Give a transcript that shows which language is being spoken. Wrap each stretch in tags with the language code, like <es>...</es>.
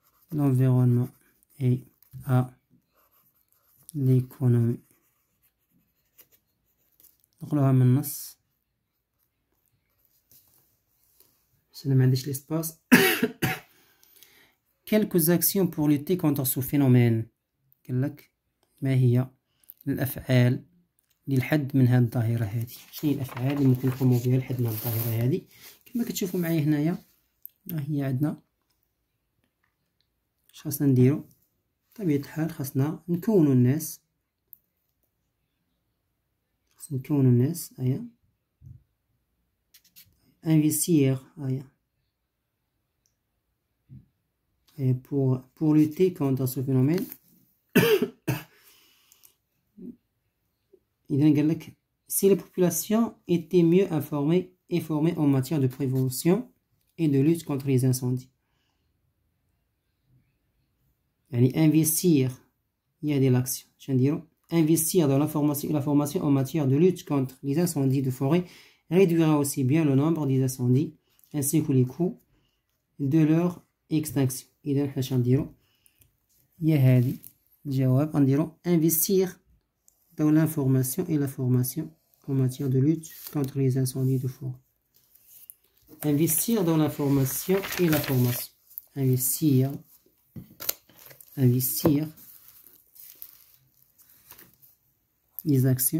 <fr>L'environnement et à l'économie.</fr> <ar>نقولوها من النص، بس أنا ما عنديش l'espace.</ar> <fr>Quelques actions pour lutter contre ce phénomène.</fr> <ar>قالك ما هي الأفعال للحد من هذه الظاهرة هذه؟ شنو هي الأفعال اللي ممكن نقوموا بها للحد من الظاهرة هذه؟ كما كتشوفوا معايا هنايا هي عندنا اش خاصنا نديرو. بطبيعة الحال خاصنا نكونوا الناس، هيا investir، هيا</ar> <fr>pour lutter contre ce phénomène.</fr> <ar>إذن قال لك</ar> <fr>si les populations étaient mieux informées et formées en matière de prévention et de lutte contre les incendies.</fr> <ar>يعني investir هي هذه l'action. شنو نديرو؟</ar> <fr>investir dans l'information et la formation en matière de lutte contre les incendies de forêt réduira aussi bien le nombre des incendies ainsi que les coûts de leur extinction.</fr> <ar>إذا حنا شنو نديرو؟ هي هذه الجواب. غنديرو</ar> <fr>investir dans l'information et la formation en matière de lutte contre les incendies de forêt. Investir dans l'information et la formation. Investir les actions.</fr>